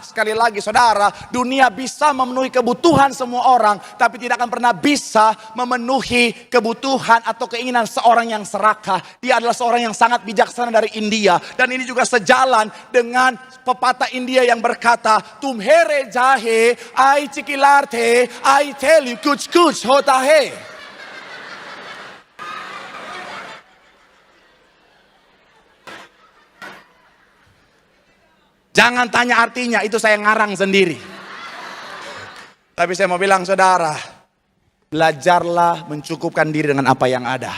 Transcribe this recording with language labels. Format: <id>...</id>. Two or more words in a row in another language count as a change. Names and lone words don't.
<id>Sekali lagi saudara, dunia bisa memenuhi kebutuhan semua orang, tapi tidak akan pernah bisa memenuhi kebutuhan atau keinginan seorang yang serakah. Dia adalah seorang yang sangat bijaksana dari India. Dan ini juga sejalan dengan pepatah India yang berkata,</id> <hi>तुम्हारे जाहे, ai cikilarte,</hi> <en>ai tell you</en> <hi>कुछ कुछ होता है.</hi> <id>Jangan tanya artinya, itu saya ngarang sendiri. Tapi saya mau bilang saudara, belajarlah mencukupkan diri dengan apa yang ada.</id>